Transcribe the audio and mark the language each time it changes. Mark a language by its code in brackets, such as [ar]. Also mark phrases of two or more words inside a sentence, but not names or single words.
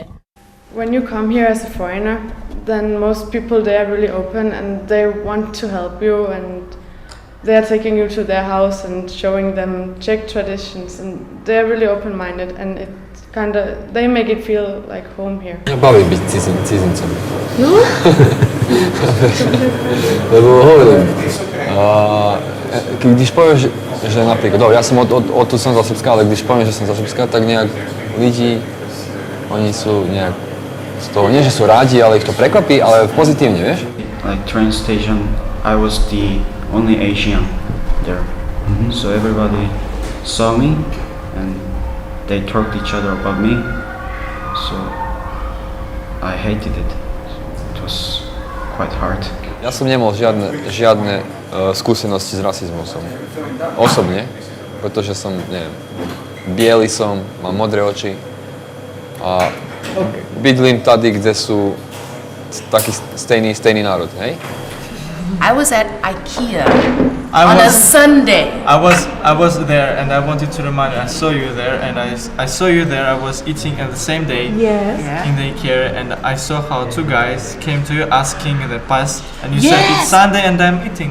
[en] When you come here as a foreigner, then most people they are really open and they want to help you, and they are taking you to their house and showing them Czech traditions, and they are really open-minded, and it they make it feel like home here. [sk] Baví byť cizincem. No? Lebo hovorím, když povieš, že napríklad, ja som odtud som za Srbska, ale když poviem, že som za Srbska, tak nejak ľudí, oni sú nejak z toho, nie že sú rádi, ale ich to prekvapí, ale pozitívne, vieš? [en] Like train station, I was the only Asian there. So everybody saw me and they talked each other about me. So I hated it. It was quite hard. [sk] Ja som nemal žiadne skúsenosti s rasizmom osobne, pretože som, neviem, biely som, mám modré oči a [cs] bydlím tady, [sk] kde sú taký stejný národ, hej? [en] I was at IKEA on a Sunday. I was there, and I wanted to remind you. I saw you there, and I saw you there. I was eating at the same day in the IKEA, and I saw how two guys came to you asking the pass, and you said it's Sunday, and I'm eating.